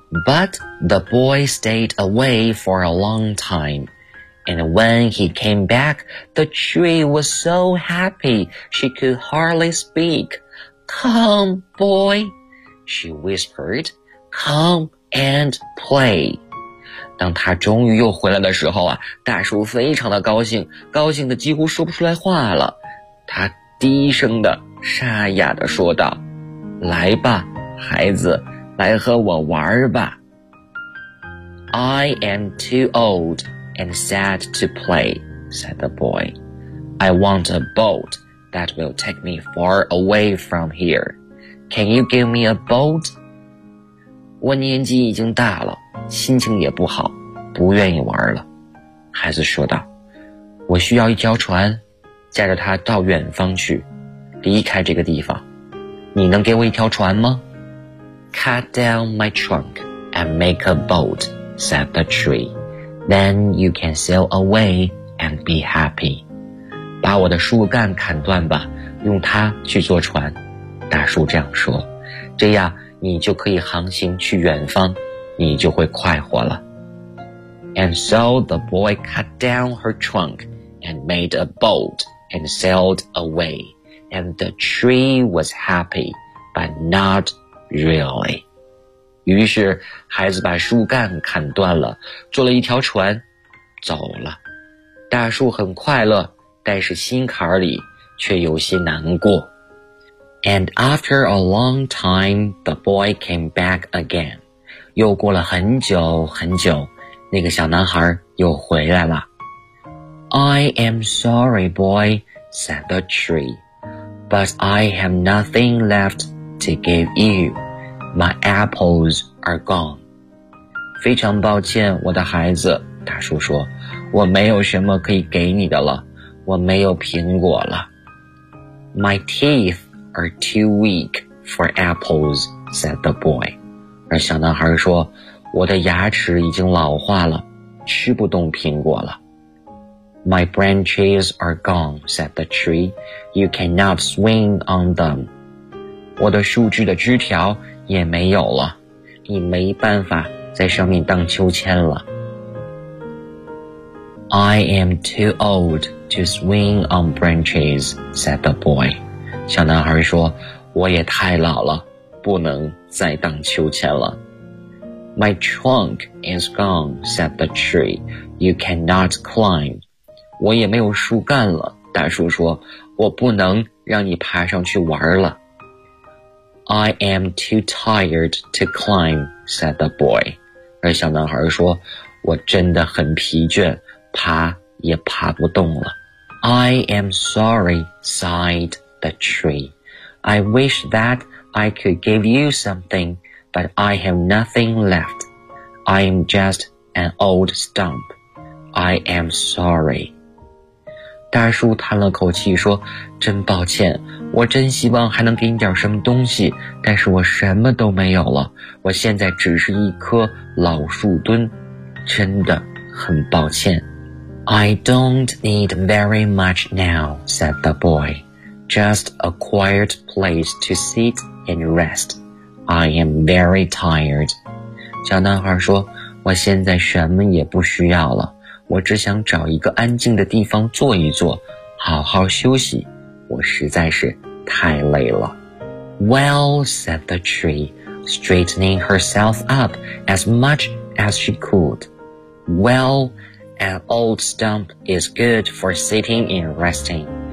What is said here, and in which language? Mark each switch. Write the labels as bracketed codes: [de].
[en] But the boy stayed away for a long time. And when he came back, the tree was so happy she could hardly speak. Come, boy, she whispered. Come and play. [zh] 当他终于又回来的时候啊，大树非常的高兴，高兴的几乎说不出来话了。他低声的沙哑的说道，来吧，孩子。来和我玩吧。 [en] I am too old and sad to play, said the boy. I want a boat that will take me far away from here. Can you give me a boat? [zh] 我年纪已经大了，心情也不好，不愿意玩了。孩子说道，我需要一条船，驾着它到远方去，离开这个地方。你能给我一条船吗？ [en] Cut down my trunk and make a boat, said the tree. Then you can sail away and be happy. [zh] 把我的树干砍断吧，用它去坐船。大树这样说，这样你就可以航行去远方，你就会快活了。 [en] And so the boy cut down her trunk and made a boat and sailed away. And the tree was happy, but not really. [zh] 于是孩子把树干砍断了，坐了一条船走了。大树很快乐，但是心坎里却有些难过。 [en] And after a long time, the boy came back again. [zh] 又过了很久很久，那个小男孩又回来了。 [en] I am sorry, boy, said the tree, but I have nothing left to give you. My apples are gone. [zh] 非常抱歉，我的孩子，大树说，我没有什么可以给你的了，我没有苹果了。 [en] My teeth are too weak for apples, said the boy. [zh] 而小男孩说，我的牙齿已经老化了，吃不动苹果了。 [en] My branches are gone, said the tree. You cannot swing on them. [zh] 我的树枝的枝条也没有了，你没办法在上面荡秋千了。 [en] I am too old to swing on branches, said the boy. [zh] 小男孩说，我也太老了，不能再荡秋千了。 [en] My trunk is gone, said the tree. You cannot climb. [zh] 我也没有树干了，大树说，我不能让你爬上去玩了。 [en] I am too tired to climb, said the boy. [zh] 而小男孩说，我真的很疲倦，爬也爬不动了。 [en] I am sorry, sighed the tree. I wish that I could give you something, but I have nothing left. I am just an old stump. I am sorry. [zh] 大叔叹了口气说，真抱歉，我真希望还能给你点什么东西，但是我什么都没有了，我现在只是一棵老树墩，真的很抱歉。 [en] I don't need very much now, said the boy. Just a quiet place to sit and rest. I am very tired. [zh] 小男孩说，我现在什么也不需要了。我只想找一个安静的地方坐一坐，好好休息，我实在是太累了。 [en] Well, said the tree, straightening herself up as much as she could. Well, an old stump is good for sitting and resting.